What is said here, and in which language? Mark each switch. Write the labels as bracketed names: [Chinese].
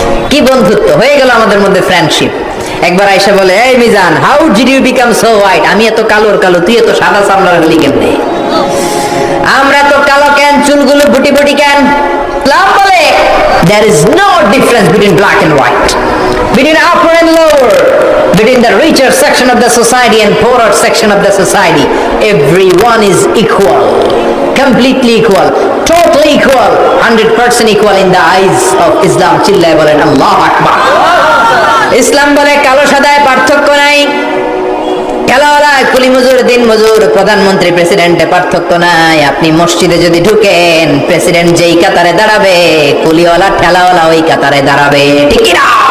[Bangla] কি বন্ধুত্ব হয়ে গেল আমাদের মধ্যে, ফ্রেন্ডশিপ। একবার আয়েশা বলে, এই Mizan, [English] How did you become so white? [Bangla] আমি এত কালোর কালো, তুই এত সাদা চামড়ার হলি কেমনে? আমরা তো কালো কেন, চুলগুলো বুটি বুটি কেন? ইসলাম বলে, [English] there is no difference between black and white. between upper and lower, between the richer section of the society and poorer section of the society. Everyone is equal, completely equal, totally equal, 100% equal in the eyes of Islam. [Bangla] চিল্লায় বলেন আল্লাহু আকবার। ইসলাম বলে কালো সাদায় পার্থক্য নাই, খেলাওয়ালা কুলি মজুর দিন মজুর প্রধানমন্ত্রী প্রেসিডেন্টে পার্থক্য নাই। আপনি মসজিদে যদি ঢুকেন, প্রেসিডেন্ট যেই কাতারে দাঁড়াবে, কুলিওয়ালা ঠেলাওয়ালা ওই কাতারে দাঁড়াবে, ঠিক কি না?